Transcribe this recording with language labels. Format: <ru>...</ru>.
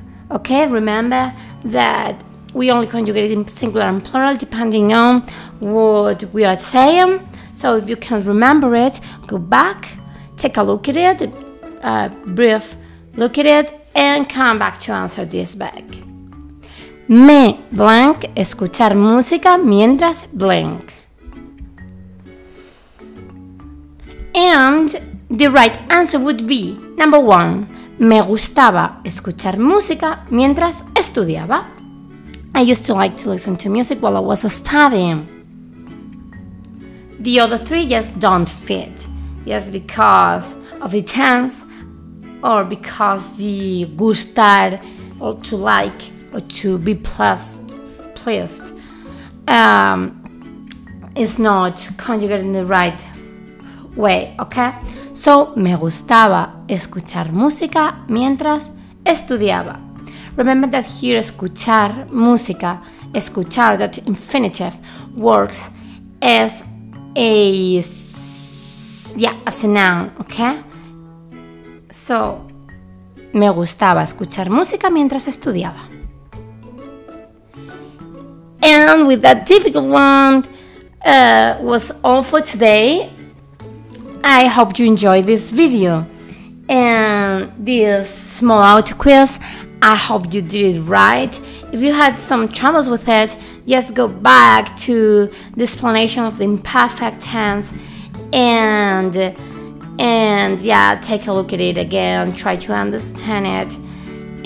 <en>Okay, remember that we only conjugate it in singular and plural depending on what we are saying. So if you can't remember it, go back, take a look at it, brief look at it, and come back to answer this back.</en> <es>Me blank escuchar música mientras blank.</es> <en>And the right answer would be number 1.</en> <es>Me gustaba escuchar música mientras estudiaba.</es> <en>I used to like to listen to music while I was studying. The other 3 just don't fit. Yes, because of the tense or because the gustar or to like or to be pleased is not conjugated in the right way, okay?</en> <es>So, me gustaba escuchar música mientras estudiaba.</es> <en>Remember that here</en> <es>escuchar música,</es> <en>escuchar, that infinitive works as a noun, okay?</en> <es>So, me gustaba escuchar música mientras estudiaba.</es> <en>And with that difficult one, was all for today. I hope you enjoyed this video and this small auto quiz. I hope you did it right. If you had some troubles with it, just go back to the explanation of the imperfect tense and yeah, take a look at it again, try to understand it.</en>